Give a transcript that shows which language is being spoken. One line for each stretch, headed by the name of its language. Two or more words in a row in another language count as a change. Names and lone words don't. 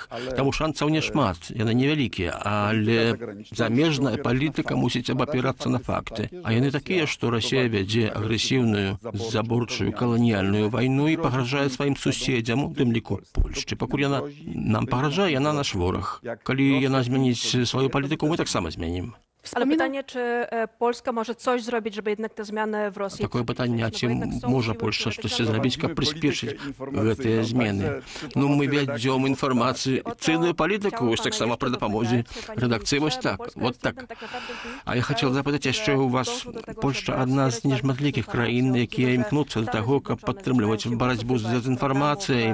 Belarusian: Таму шанцаў няшмат, яны невялікія, але замежная палітыка мусіць абапірацца на факты. А яны такія, што Расія вядзе агрэсіўную, заборчую каланіяльную вайну і пагражае сваім суседзям, у тым ліку Польшчы. Пакуль яна нам пагражае, яна наш вораг. Калі яна змяніць сваю палітыку, мы таксама змянім.
Polish: Ale pytanie, czy Polska może coś zrobić, żeby jednak te zmiany w Rosji...
Belarusian: Такое пытанне, а ці можа Польшча штосьці зрабіць, каб прыспешыць гэтыя змены? Ну, мы вядзём інфармацыйную палітыку, вось таксама пры дапамозе рэдакцыі, вось так,
Russian: вот так.
Belarusian: А я хацеў запытаць яшчэ у вас, Польшча адна з нешматлікіх краін, якія імкнуцца да таго, каб падтрымліваць барацьбу з дэзінфармацыяй.